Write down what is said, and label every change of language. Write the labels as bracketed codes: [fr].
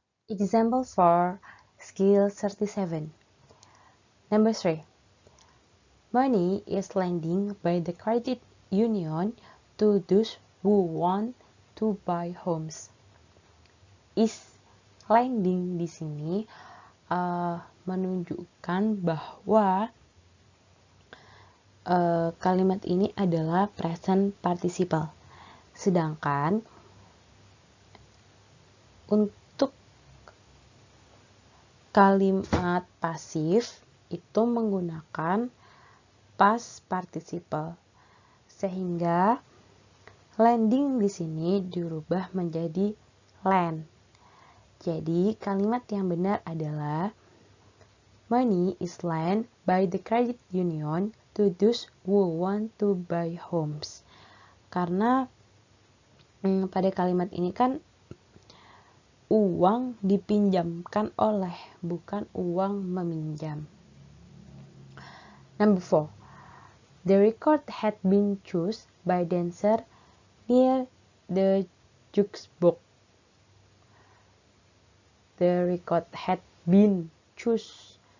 [en] Example for skill 37. Number 3. Money is lending by the credit union to those who want to buy homes. [id] Is lending di sini menunjukkan bahwa kalimat ini adalah present participle. Sedangkan untuk kalimat pasif itu menggunakan past participle. Sehingga lending di sini dirubah menjadi lend. Jadi kalimat yang benar adalah [en] money is lent by the credit union to those who want to buy homes. [id] Karena pada kalimat ini kan uang dipinjamkan oleh, bukan uang meminjam. [en] Number 4. The record had been chosen by dancer near the jukebox. The record had been chosen.